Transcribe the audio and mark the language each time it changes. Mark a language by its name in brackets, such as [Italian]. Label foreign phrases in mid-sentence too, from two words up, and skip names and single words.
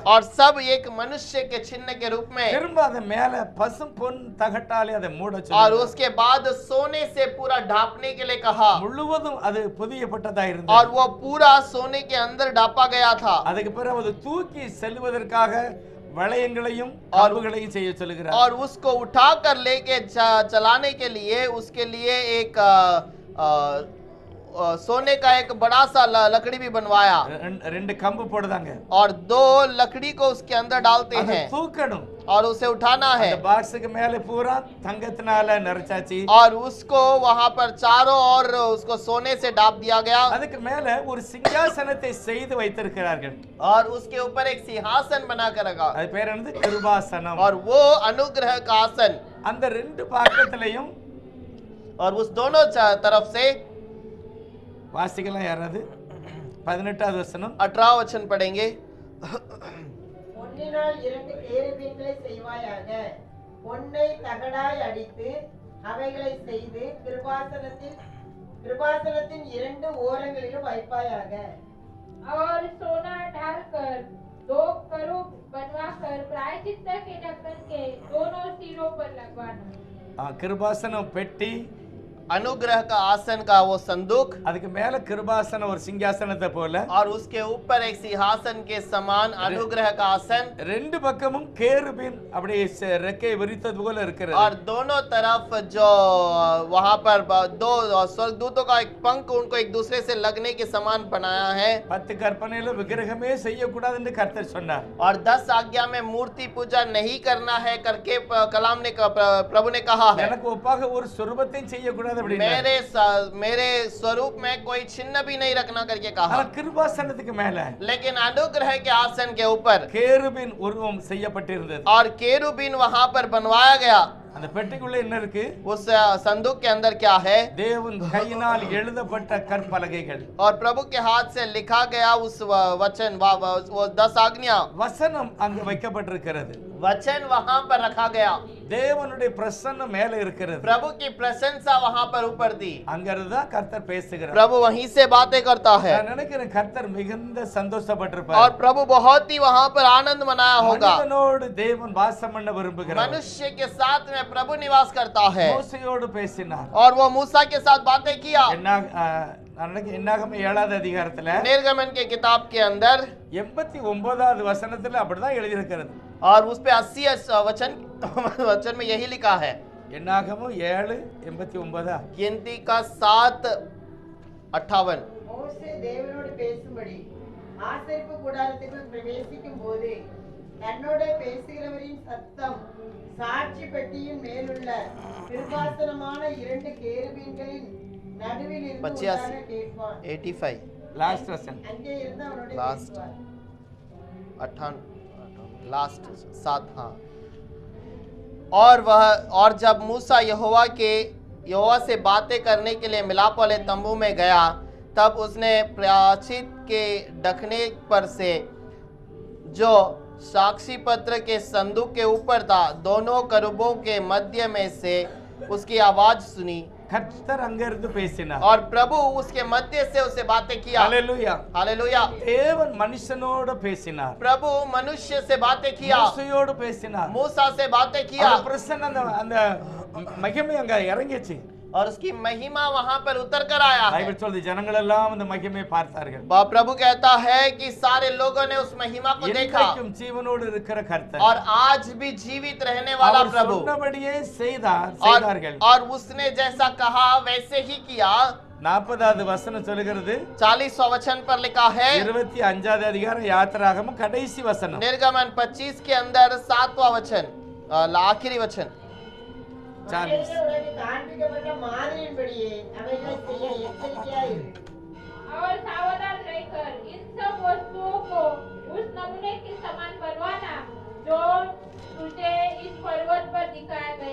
[Hindi] और सब एक मनुष्य के चिन्ह के रूप में, [Tamil] திரும்ப அத மேல பசும் பொன் தகட்டாலே அதை மூட [Hindi] और [Tamil] சொல்லுகிறார். [Hindi] उसके बाद सोने से पूरा ढापने के लिए कहा, [Tamil] முழுவதும் அது புதியப்பட்டதா [Hindi] और [Tamil] இருந்தது. [Hindi] वो पूरा सोने के अंदर ढापा गया था। [Tamil] அதுக்கு பிறகு அது தூக்கி செல்வதற்காக வளையங்களையும் கம்புகளையும் செய்ய சொல்லுகிறார். [Hindi] और उसको उठा कर लेके चलाने के लिए उसके लिए एक सोने का एक बड़ा सा लकड़ी भी बनवाया, [Tamil] ரெண்டு கம்பு போடுதாங்க. [Hindi] और 2 लकड़ी को उसके अंदर डालते [Tamil] அதை [Hindi] हैं [Tamil] தூக்கணும். [Hindi] और उसे उठाना है, [Tamil] அந்த பாக்ஸுக்கு மேல பூரா தங்கத்தினால நிறைச்சாச்சு. [Hindi] और उसको वहां पर चारों ओर उसको सोने से ढाप दिया गया, [Tamil] அதுக்கு மேல ஒரு சிங்காசனத்தை செய்து வைத்திருக்கிறார்கள். [Hindi] और उसके ऊपर एक सिंहासन बना कर रखा, [Tamil] அது பேர் வந்து கிருபாசனம். [Hindi] और वो अनुग्रह का आसन। [Tamil] அந்த ரெண்டு பக்கத்திலையும் [Hindi] और उस दोनों तरफ से, [Tamil] வாசிக்கலாம் யாராவது 18வது வசனம், [Hindi] 18 वचन पढ़ेंगे। [Tamil] பொன்னினால் 2 கேருபீன்களை செய்வாயாக, பொன்னை தகடாய் அடித்து அவைகளை செய்து கிருபாசனத்தில் கிருபாசனத்தின் இரண்டு ஓரங்களிலும் வைப்பாயாக. [Hindi] और सोना डालकर 2 करूब बनवाकर प्रायश्चित के ढक्कन के दोनों सिरों पर लगवाना। [Tamil] கிருபாசனம் பெட்டி, [Hindi] अनुग्रह का आसन का वो संदूक, [Tamil] அதுக்கு மேல கிருபாசனம் ஒரு சிங்காசனத்தை போல, [Hindi] और उसके ऊपर एक सिंहासन के समान अनुग्रह का आसन, [Tamil] ரெண்டு பக்கமும் கேருபீன் அப்படியே ரெக்கை விரித்தது போல இருக்கிறது. [Hindi] और दोनों तरफ जो वहां पर दो स्वर्गदूतों का एक पंख उनको एक दूसरे से लगने के समान बनाया है। [Tamil] 10 கற்பனையில விக்கிரகமே செய்யக்கூடாது என்று கர்த்தர் சொன்னார். [Hindi] और 10 आज्ञा में मूर्ति पूजा नहीं करना है करके कलाम ने प्रभु ने कहा है। [Tamil] எனக்கு ஒப்பாக ஒரு சொரூபத்தையும் செய்யக்கூடாது அப்படின்னா, [Hindi] मेरे स्वरूप में कोई चिन्ह भी नहीं रखना करके कहा। [Tamil] ஆனா கிருபாசனத்துக்கு மேல [Hindi] लेकिन अनुग्रह के आसन के ऊपर [Tamil] கேருபீன் உருவம் செய்யப்பட்டிருந்தது. [Hindi] और केरूबीन वहां पर बनवाया गया। [Tamil] அந்த பெட்டிக்குள்ள என்ன இருக்கு? [Hindi] उस संदूक के अंदर क्या है? [Tamil] தேவன் கையினால் எழுதப்பட்ட கற்பலகைகள், [Hindi] और प्रभु के हाथ से लिखा गया उस वचन वो 10 आज्ञा [Tamil] வசனம் அங்க வைக்கப்பட்டிருக்கிறது. [Hindi] वचन वहां पर रखा गया। [Tamil] தேவனுடைய பிரசன்னம் மேல இருக்கிறது. [Hindi] प्रभु की प्रशंसा वहां पर ऊपर थी। [Tamil] அங்கிருந்து தான் கர்த்தர் பேசுகிறார். [Hindi] प्रभु वहीं से बातें करता है [Tamil] நான் நினைக்கிறேன் கர்த்தர் மிகுந்த சந்தோஷப்பட்டிருப்பார். [Hindi] और प्रभु बहुत ही वहां पर आनंद मनाया होगा। [Tamil] மனிதனோடு தேவன் வாசம் பண்ண விரும்புகிறார். [Hindi] मनुष्य के साथ में प्रभु निवास करता है। [Tamil] மோசேயோடு பேசினார். [Hindi] और वो मूसा के साथ बातें किया। [Tamil] என்னாகம 7வது அதிகாரத்துல [Hindi] निर्गमन के किताब के अंदर [Tamil] 89வது வசனத்துல அப்படிதான் எழுதி இருக்கிறது. [Hindi] और उस पे 80 वचन में यही लिखा है। [Tamil] என்னாகமம் 7:89. [Hindi] गिनती का 7:58। [Tamil] மோசே தேவனோடு பேசும்படி ஆசரிப்பு கூடாரத்துக்குள் பிரவேசிக்கும் போது தன்னோட பேசுகிறவரின் சத்தம் சாட்சி பெட்டியின் மேலுள்ள கிருபாசனமான 2 கேருபீன்களின் நடுவில் இருந்து 85 கேட்பான். 85 லாஸ்ட் வசனம். அங்கே இருந்து அவனோட Last. பேசுவார். [Hindi] 58 लास्ट 7। हाँ। और जब मूसा यहोवा से बातें करने के लिए मिलाप वाले तंबू में गया, तब उसने प्रायश्चित के ढकने पर से जो साक्षी पत्र के संदूक के ऊपर था, दोनों करूबों के मध्य में से उसकी आवाज सुनी। [Tamil] கர்த்தர் அங்கிருந்து பேசினார். [Hindi] और प्रभु उसके मध्य से उसे बातें किया। [Tamil] ஹalleluya. [Hindi] हालेलुया। [Tamil] தேவன் மனுஷனோடு பேசினார். [Hindi] प्रभु मनुष्य से बातें किया। [Tamil] மோசேயோடு பேசினார். [Hindi] मूसा से बातें किया। [Tamil] அவர் பிரசன்னம் அந்த மகிமை அங்க இறங்கிச்சு. [Hindi] और उसकी महिमा वहां पर उतर कर आया है। [Tamil] பைபிள் சொல்லுது ஜனங்கள் எல்லாம் அந்த மகிமையை பார்த்தார்கள். [Hindi] प्रभु कहता है कि सारे लोगों ने उस महिमा को देखा। [Tamil] இன்றைக்கும் ஜீவனோடு இருக்கிற கர்த்தர் [Hindi] और आज भी जीवित रहने वाला [Tamil] அவர் [Hindi] प्रभु [Tamil] சொன்னபடியே செய்தார்கள். [Hindi] और उसने जैसा कहा वैसे ही किया। [Tamil] 40வது வசனம் சொல்லுகிறது. [Hindi] 40वां वचन पर लिखा है। [Tamil] 25வது அதிகாரம் யாத்திராகமம் கடைசி வசனம். [Hindi] निर्गमन 25 के अंदर 7वां वचन आखिरी वचन। [Tamil] மனிதனே உனக்கு காண்பிக்கப்பட்ட மாதிரியின்படியே அவைகளை செய்ய எச்சரிக்கையாயிரு. [Hindi] और सावधान रहकर इन सब वस्तुओं को उस नमूने के समान बनवाना जो तुझे इस पर्वत पर दिखाया गया।